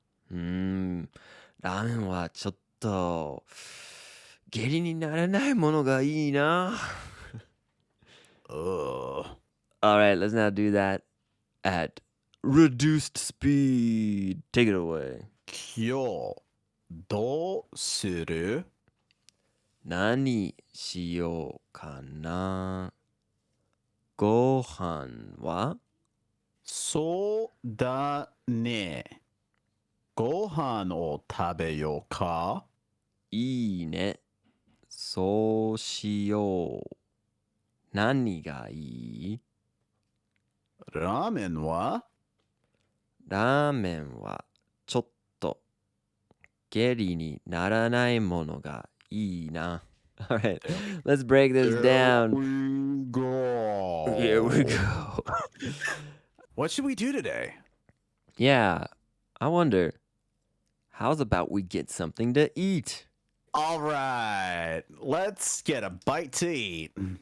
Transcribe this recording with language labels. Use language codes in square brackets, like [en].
[ja] ラーメンはちょっと下痢にならないものがいいな。 Oh. [en] All right, let's now do that at reduced speed. Take it away. [ja] 今日どうする? 何しようかな。ご飯は? そうだね。ご飯を食べようか? いいね。そうしよう。何がいい? ラーメンは? ラーメンはちょっと下痢にならないものがいいな。 [en] All right, let's break this down. Here we go. Here we go. What should we do today? Yeah, I wonder, how's about we get something to eat? All right, let's get a bite to eat.